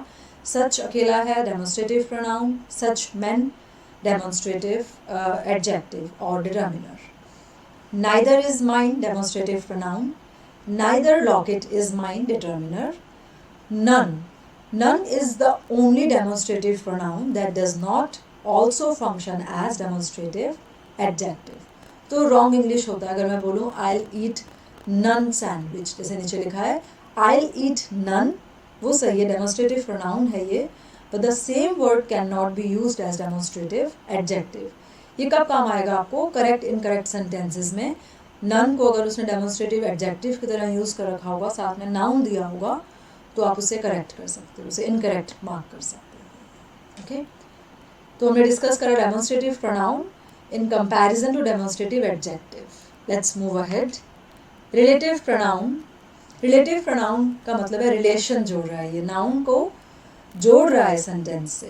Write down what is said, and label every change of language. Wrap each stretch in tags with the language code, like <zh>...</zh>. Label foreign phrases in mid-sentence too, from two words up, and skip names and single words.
<en>such</en> <hi>अकेला है,</hi> <en>demonstrative pronoun, such men, demonstrative adjective and determiner. neither is mine, demonstrative pronoun, neither locket is mine, determiner. नन is the only demonstrative pronoun that does not also function as demonstrative adjective.</en> <hi>तो</hi> <en>wrong English</en> <hi>होता है अगर मैं बोलूँ</hi> <en>I'll eat none sandwich,</en> <hi>जैसे नीचे लिखा है</hi> <en>I'll eat none,</en> <hi>वो सही है,</hi> <en>demonstrative pronoun</en> <hi>है ये,</hi> <en>but the same word cannot be used as demonstrative adjective.</en> <hi>ये कब काम आएगा आपको,</hi> <en>correct incorrect sentences</en> <hi>में। none को अगर उसने</hi> <en>demonstrative adjective</en> <hi>की तरह यूज़ कर रखा होगा, साथ में noun दिया होगा, तो आप उसे करेक्ट कर सकते हो, उसे इनकरेक्ट मार्क कर सकते हो।</hi> <en>okay,</en> <hi>तो हमने डिस्कस करा</hi> <en>demonstrative pronoun in comparison to demonstrative adjective. let's move ahead. relative pronoun, relative pronoun</en> <hi>का मतलब है रिलेशन जोड़ रहा है, ये नाउन को जोड़ रहा है सेंटेंस से।</hi>